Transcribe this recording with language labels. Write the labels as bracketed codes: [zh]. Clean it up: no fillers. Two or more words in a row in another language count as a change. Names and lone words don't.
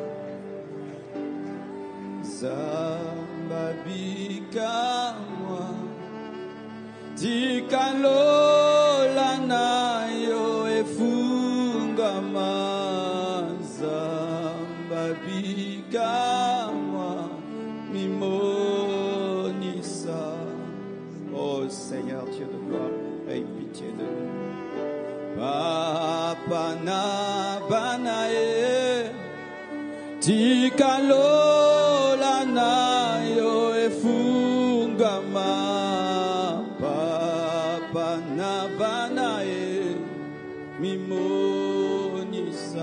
[ln] Zambabika-moi, tikalola na yo efungama. Zambabika-moi, mimonisa. [fr] Oh Seigneur Dieu de gloire, aie pitié de nous. [ln] Papa na banae, tikalola na yo efungama. Papa na banae, mimonisa.